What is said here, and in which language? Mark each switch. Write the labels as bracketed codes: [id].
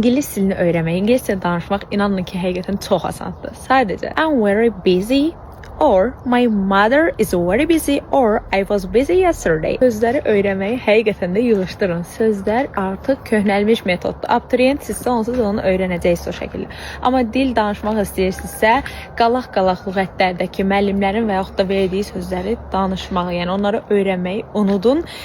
[az] İngilis dilini öğrenmək, ingiliscə danışmaq inanın ki, həqiqətən çox asandır. [en] Sadəcə I'm very busy or my mother is very busy or I was busy yesterday. [az] Sözləri öyrənməyi həqiqətən də yığışdırın. Sözlər artıq köhnəlmiş metoddur. Abituriyent sizsə onsuz onu öyrənəcəksiniz o şəkildə. Amma dil danışmaq istəyirsinizsə, qalaq-qalaq lüğətlərdəki müəllimlərin və yaxud da verdiyi sözləri danışmağı, yəni onları öyrənməyi unudun.